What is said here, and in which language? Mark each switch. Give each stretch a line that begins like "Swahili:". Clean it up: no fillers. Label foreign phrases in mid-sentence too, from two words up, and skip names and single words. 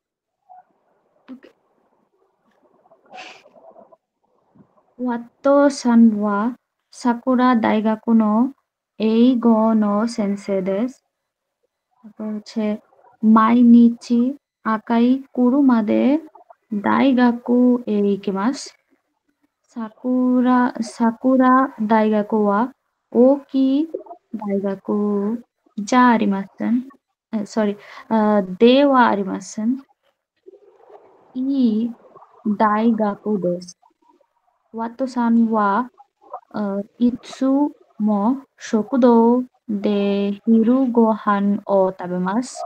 Japanese: ワットさんは桜大学の英語の先生です.
Bangla: তারপর হচ্ছে
Japanese: 毎日赤い車で大学へ行きます. 桜大学は大きい大学じゃありません。sorry、ではありません。いい大学です。ワットさんはいつも食堂で昼ご飯を食べます。